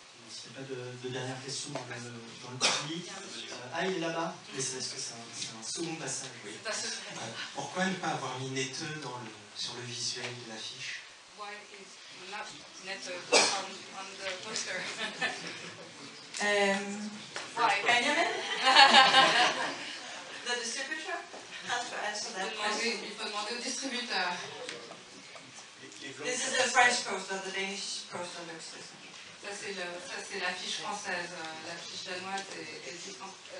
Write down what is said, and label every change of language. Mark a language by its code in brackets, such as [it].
[fr] S'il n'y a pas de dernière question dans le public. Il est là-bas, mais c'est parce que c'est un second passage. Oui. Pourquoi ne pas avoir mis Netteux sur le visuel de l'affiche? [en] Why is not Netteux on the poster? Why? Benjamin? The distributor has to answer that question. [fr] Il faut demander au distributeur. [en] This is the French poster, the Danish poster looks different. [fr] Ça c'est l'affiche française, l'affiche danoise est différente.